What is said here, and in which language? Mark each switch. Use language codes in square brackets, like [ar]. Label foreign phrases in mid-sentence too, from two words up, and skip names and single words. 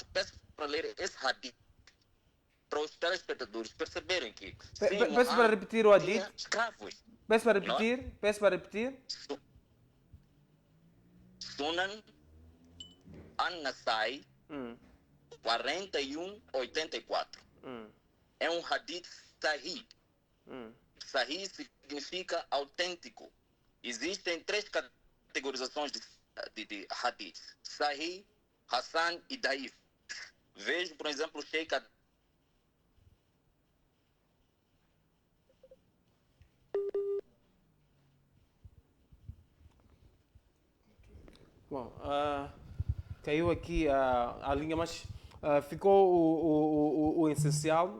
[pt] Peço para ler esse hadith para os telespectadores perceberem que peço para repetir o hadith. Escravos. Peço para repetir. Sunan al-Nasai, 4184. É um [ar] حديث صحيح. [pt] Sahih significa autêntico. Existem 3 categorizações de hadith: Sahih, Hassan e Daif. Vejo, por exemplo, o Sheikh. Bom, caiu aqui a linha, mas ficou o essencial.